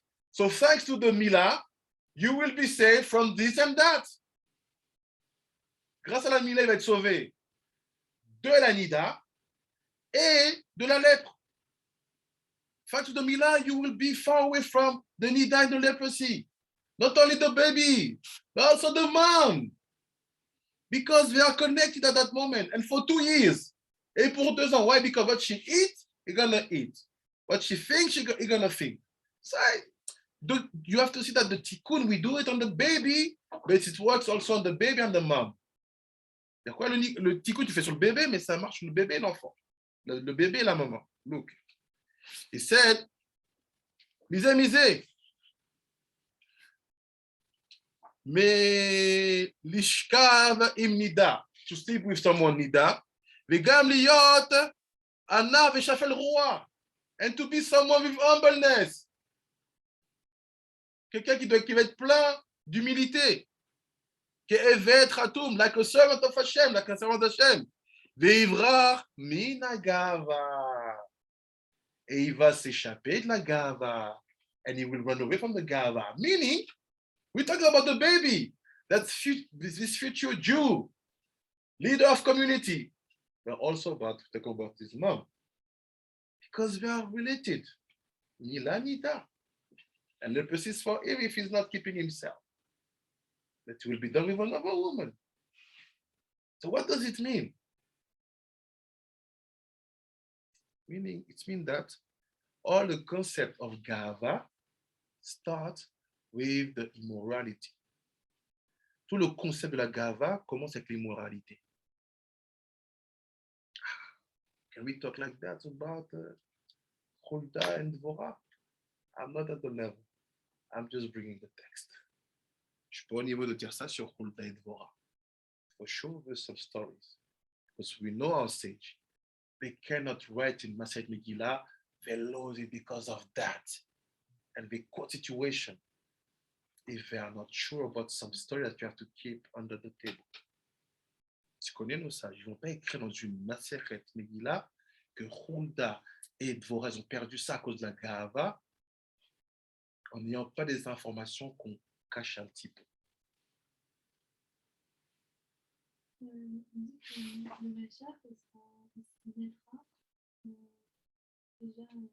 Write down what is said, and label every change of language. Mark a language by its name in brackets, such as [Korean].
[English] So thanks to the Mila, you will be saved from this and that. [French] Grâce à la Mila, il va être sauvé de la Nida et de la lèpre. [English] Thanks to the Mila, you will be far away from the Nida and the leprosy. Not only the baby, but also the mom. Because they are connected at that moment. And for 2 years. [French] Et pour 2 ans. [English] Why? Because what she eats, you're gonna eat. What she thinks, you're gonna think. So you have to see that the tikkun, we do it on the baby, but it works also on the baby and the mom. [French] Quoi, le tikkun, tu fais sur le bébé, mais ça marche sur le bébé et l'enfant. Le bébé et la maman. [English] Look. He said, [French] misé. [Hebrew] Mais lishkav im nida, [English] to sleep with someone nida, [Hebrew] vegam liyot ana veshafel roi. [English] And to be someone with humbleness. [French] Quelqu'un qui va être plein d'humilité. Qui est Khatoum, [English] like a servant of Hashem, [French] like a servant of Hashem. [Hebrew] Veivrar minagava. [French] Et il va s'échapper de la gava. [English] And he will run away from the gava. Meaning, we're talking about the baby. That's this future Jew, leader of community. But also about his mom. Because they are related. Mila Nida. And the person is for him if he's not keeping himself. That will be done with another woman. So what does it mean? Meaning, it means that all the concept of Gava start with the immorality. Tout le concept de la Gava commence avec l'immoralité. Can we talk like that about Hulda and Dvorah? I'm not at the level. I'm just bringing the text. Je suis pas au niveau de dire ça sur Hulda et Dvorah. For sure, there's some stories. Because we know our sage. They cannot write in Masechet Megillah, they lose it because of that. And they quote situation if they are not sure about some story that you have to keep under the table. [French] tu connais nos sages, ils ne vont pas écrire dans une Maseret Megillah que Hulda et Dvorah ont perdu ça à cause de la Gahava, en n'ayant pas des informations qu'on cache un petit peu. On dit que le Mashiach, il naîtra déjà.